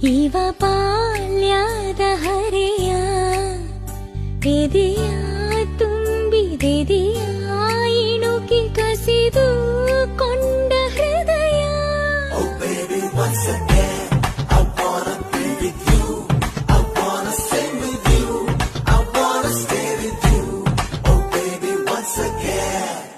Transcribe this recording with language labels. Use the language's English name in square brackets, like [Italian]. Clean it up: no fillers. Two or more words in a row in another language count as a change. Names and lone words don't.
[Kannada] ಶಿವ ಬಾಲ್ಯದ ಹರೆಯ ಎದೆಯ ತುಂಬಿದೆದೆಯ ಇಣುಕಿ ಕಸಿದು ಕೊಂಡ ಹೃದಯ. [English] Oh baby, once again, I wanna be with you. I wanna stay with you. I wanna stay with you. Oh baby, once again.